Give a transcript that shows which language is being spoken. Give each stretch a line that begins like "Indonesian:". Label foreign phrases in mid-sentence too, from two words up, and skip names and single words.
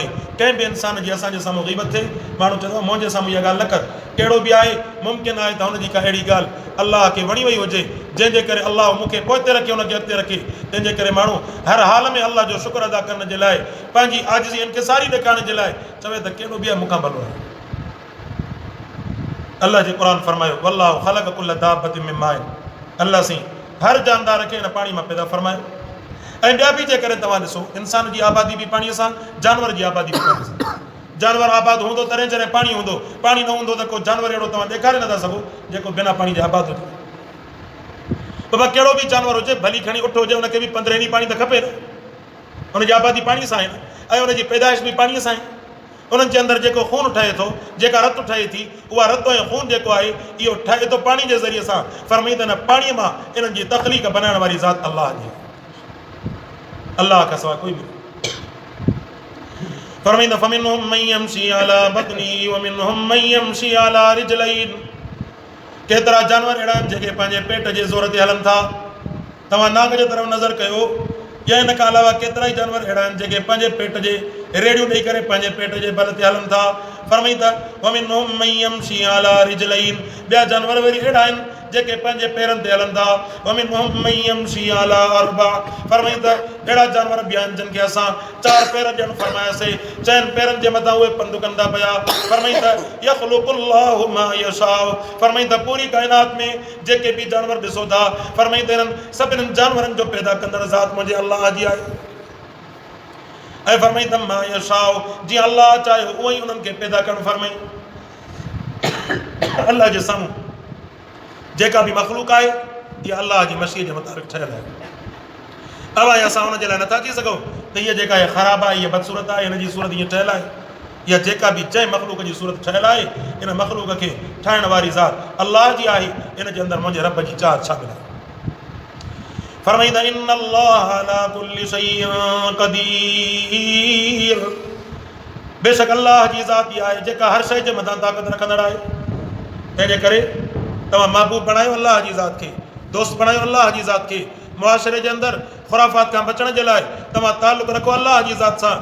Sindhi: कंहिं बि इंसान जी असांजे साम्हूं ग़ीबत थिए, माण्हू चवंदो आहे मुंहिंजे साम्हूं इहा ॻाल्हि न कर, कहिड़ो बि आहे, मुमकिन आहे त हुनजी का अहिड़ी ॻाल्हि अलाह खे वणी वई हुजे, जंहिंजे करे अलाह मूंखे पोइते रखे, हुनखे अॻिते रखे। तंहिंजे करे माण्हू हर हाल में अलाह जो शुक्र अदा करण जे लाइ, पंहिंजी आजिज़ी इंकिसारी ॾेखारण जे लाइ चवे त कहिड़ो बि आहे, मूंखां भलो आहे। अलाह जे क़ुर फरमायो,
Arabic: والله خلق كل دابة من ماء,
Sindhi: अलाह साईं हर जानदार खे हिन पाणी मां पैदा फरमायो। ऐं ॿिया बि जेकॾहिं तव्हां ॾिसो, इंसान जी आबादी बि पाणीअ सां, जानवर जी आबादी बि पाणीअ सां। जानवर आबाद हूंदो तॾहिं जॾहिं पाणी हूंदो, पाणी न हूंदो त को जानवर अहिड़ो तव्हां ॾेखारे नथा सघो जेको बिना पाणी जे आबाद हुजे। बाबा कहिड़ो बि जानवर हुजे, भली खणी उठ हुजे, उनखे बि 15 ॾींहं पाणी त खपे न, उनजी आबादी पाणीअ सां आहे न, ऐं उनजी पैदाइश बि पाणीअ सां आहे। उन्हनि जे अंदरि जेको खून ठहे थो, जेका रत ठहे थी, उहा रत ऐं खून जेको आहे इहो ठहे थो पाणी जे ज़रिए सां। फरमाईंदा न पाणीअ मां इन्हनि जी तख़लीक़ बनाइण वारी ज़ात अलाह जी, अलाह खां सवाइ कोई बि।
Arabic: फरमाईंदा فمنهم من يمشي على بطنه ومنهم من يمشي على رجلين,
Sindhi: केतिरा जानवर अहिड़ा आहिनि जेके पंहिंजे पेट जे ज़ोर ते हलनि था। तव्हां नाग जे तरफ़ नज़र कयो, या इन खां अलावा केतिरा ई जानवर अहिड़ा आहिनि जेके पंहिंजे पेट जे रेडियो ॾेई करे पंहिंजे पेट जे बल ते हलनि था। फरमाई त
Arabic: ومنهم من يمشي على رجلين,
Sindhi: ॿिया जानवर वरी अहिड़ा आहिनि जेके पंहिंजे पेरनि ते हलनि था।
Arabic: ومنهم من يمشي على أربع,
Sindhi: फरमाई त अहिड़ा जानवर बि आहिनि जिन खे असां 4 पेर ॾियणु फरमायासीं, 4 पेरनि जे मथां उहे पंधु कंदा पिया। फरमाई त
Arabic: يخلق الله ما يشاء,
Sindhi: फरमाई त पूरी काइनात में जेके बि जानवर ॾिसो था, फरमाई त इन्हनि सभिनीनि जानवरनि जो पैदा कंदड़ ज़ात मुंहिंजे अल्लाह जी आहे। ऐं फरमाई त
Arabic: ما يشاء,
Sindhi: जीअं अल्लाह चाहे उहो ई उन्हनि खे पैदा करणु फरमाई। अल्लाह जे साम्हूं जेका बि मख़लूक आहे इहा अल्लाह जी मशीह जे मुताबिक़ ठहियल आहे। अवां असां हुन जे लाइ नथा थी सघूं त इहा जेका आहे ख़राबु आहे, इहा बदसूरत आहे, हिन जी सूरत ईअं ठहियल आहे। या जेका बि जंहिं मख़लूक जी सूरत ठहियल आहे, इन मख़लूक खे ठाहिण वारी ज़ात अल्लाह जी आहे। इन जे अंदरि मुंहिंजे रब जी चाहत शामिल आहे। फरमाई त
Arabic: إن الله على كل شيء قدير,
Sindhi: बेशक अल्लाह जी ज़ात इहा आहे जेका हर शइ जे मथां ताक़त रखंदड़ आहे। तंहिंजे करे तव्हां महबूब बणायो अल्लाह जी ज़ात खे, दोस्त बणायो अल्लाह जी ज़ात खे। मुआशरे जे अंदरि ख़ुराफ़ात खां बचण जे लाइ तव्हां ताल्लुक़ रखो अल्लाह जी ज़ात सां।